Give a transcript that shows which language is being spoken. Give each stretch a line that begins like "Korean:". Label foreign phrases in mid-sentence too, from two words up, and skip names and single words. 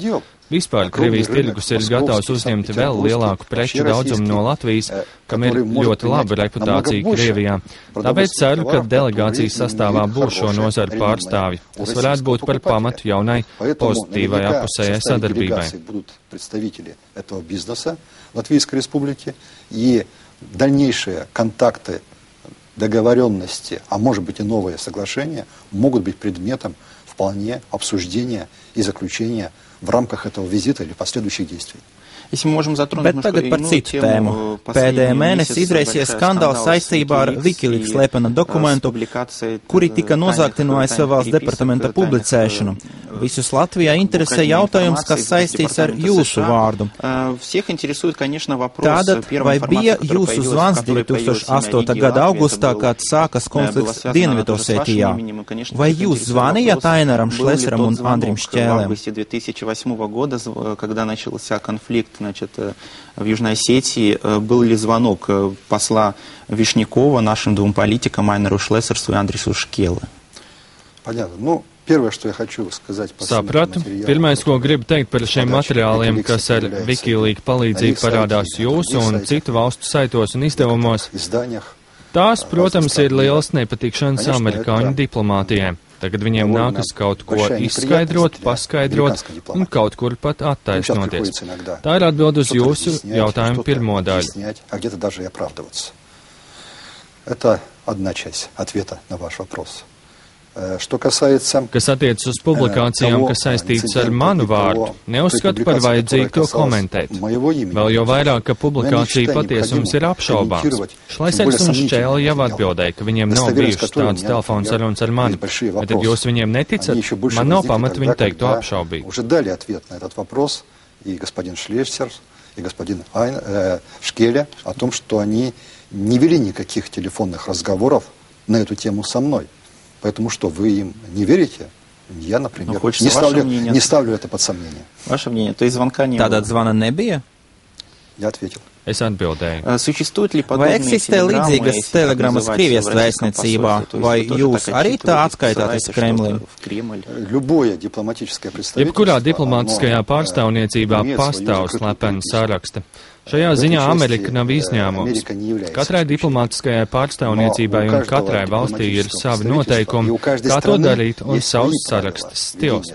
Latvian: Vispār Krievijas tirgus ir gatavs uzņemt vēl lielāku preču daudzumu no Latvijas, kam ir ļoti laba reputācija Krievijā. Tāpēc ceru, ka delegācijas sastāvā būs šo nozaru pārstāvji. Tas varētu būt par pamatu jaunai pozitīvai apusējai sadarbībai.
Russian: Договоренности, а может быть и новые соглашения, могут быть предметом вполне обсуждения и заключения в рамках этого визита или последующих действий.
Latvian: Bet tagad par citu tēmu. Pēdējā mēnesī izraisīja skandāls saistībā ar Wikileaks slepena dokumentu, kuri tika nozagti no ASV valsts departamenta publicēšanu. Visus Latvijā interesē jautājums, kas saistīts ar jūsu vārdu. Tātad, vai bija jūsu zvans 2008. gada augustā, kad sākas konflikts Dienvidosetijā? Vai jūs zvanījāt Ainaram Šleseram un Andrim Šķēlēm?
Russian: В Южной Осетии был ли звонок посла Вишнякова нашим двум политикам Айнару Шлесеру и Андрису Šķēlē? Понятно. Первое, что я хочу сказать по
Latvian: Sapratu. Pirmais, ko gribu teikt par šiem materiāliem, kas ar Wikileaks palīdzību parādās jūsu un citu valstu saitos un izdevumos, tās, protams, ir liels nepatikšanas amerikāņu diplomātijai. Tagad viņiem nākas kaut ko izskaidrot, paskaidrot un kaut kur pat attaisnoties. Tā ir atbild uz jūsu jautājumu pirmo daļu.
Russian: Это одна часть ответа на ваш вопрос.
Latvian: Kas attiecas uz publikācijām, kas saistītas ar manu vārdu, neuzskatu par vajadzīgu to komentēt. Vēl jau vairāk, ka publikācija patiesums ir apšaubāms. Šlesers un Šķēle jau atbildēja, ka viņiem nav bijušas tādas telefonu sarunas ar mani. Bet tad jūs viņiem neticat, man nav pamata viņu teikt to apšaubīt.
Russian: И господин Шлессер, и господин Шкеле о том, что они не вели никаких телефонных разговоров на эту тему со мной. Поэтому что, вы им не верите? Я, например, не ставлю это под сомнение. Ваше мнение, то есть звонка не было?
Latvian: Tātad zvana nebija?
Russian: Я ответил.
Latvian: Es atbildēju. Vai eksistē līdzīgas telegrammas Krievijas vēstniecībā, vai jūs arī tā atskaitāties Kremlim? Jebkurā diplomātiskajā pārstāvniecībā pastāv slepeni saraksti. Šajā ziņā Amerika nav izņēmums. Katrai diplomātiskajai pārstāvniecībai un katrai valstī ir savi noteikumi, kā to darīt un savs sarakstas stils.